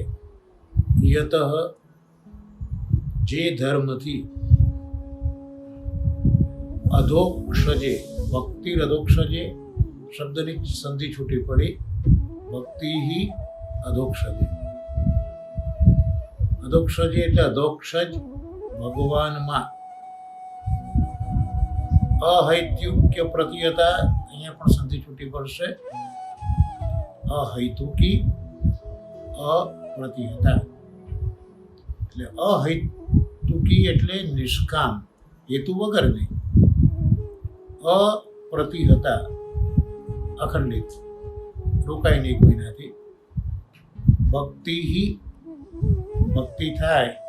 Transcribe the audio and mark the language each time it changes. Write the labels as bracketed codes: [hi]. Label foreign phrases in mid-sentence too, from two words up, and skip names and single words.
[gu] યતઃ જે ધર્મથી [sa] अधोक्षजे भक्ति अधोक्षजे [gu] શબ્દની સંધિ છૂટી પડી [sa] भक्ति ही अधोक्षजे अधोक्षजे [gu] એટલે અધોક્ષજ ભગવાનમાં [sa] અહૈતુક્ય પ્રતિહતા [gu] અહીંયા પણ સંધિ છૂટી પડશે [sa] અહૈતુકી અપ્રતિહતા [gu] એટલે અહૈતુકી એટલે નિષ્કામ હેતુ વગરની અપ્રતિહતા અખંડિત રોકાય નહીં કોઈનાથી ભક્તિ ही ભક્તિ થાય